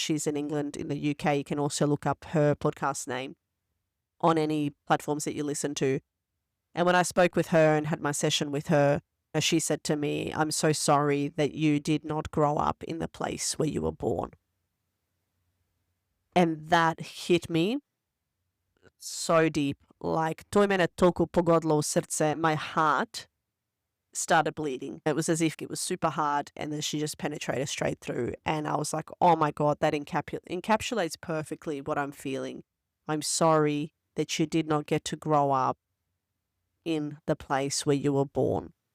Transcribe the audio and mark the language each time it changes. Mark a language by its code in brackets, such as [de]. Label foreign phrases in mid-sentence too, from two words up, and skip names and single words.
[en] She's in England, in the UK. You can also look up her podcast name on any platforms that you listen to. And when I spoke with her and had my session with her, she said to me, I'm so sorry that you did not grow up in the place where you were born. And that hit me so deep. [sr] Like, to mene toliko pogodilo u srce, [en] my heart started bleeding. It was as if it was super hard, and then she just penetrated straight through. And I was like, oh my God, that encapsulates perfectly what I'm feeling. I'm sorry that you did not get to grow up in the place where you were born.